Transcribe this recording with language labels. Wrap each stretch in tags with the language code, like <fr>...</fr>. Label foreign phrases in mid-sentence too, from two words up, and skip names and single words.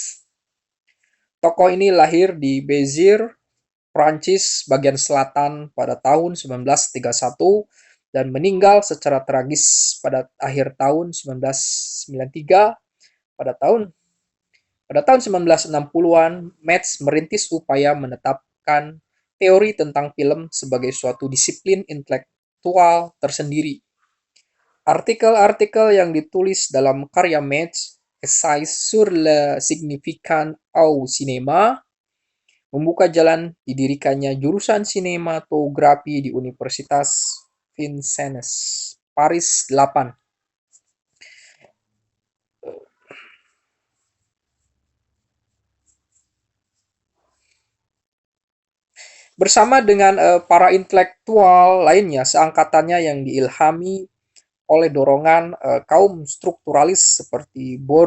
<id>Tokoh ini lahir di Béziers, Prancis bagian selatan pada tahun 1931 dan meninggal secara tragis pada akhir tahun 1993. Pada tahun Pada tahun 1960-an, Metz merintis upaya menetapkan teori tentang film sebagai suatu disiplin intelektual tersendiri. Artikel-artikel yang ditulis dalam karya Metz, Essays sur le significant au cinéma, membuka jalan didirikannya jurusan sinematografi di Universitas Vincennes, Paris 8. Bersama dengan para intelektual lainnya seangkatannya yang diilhami oleh dorongan kaum strukturalis seperti</id>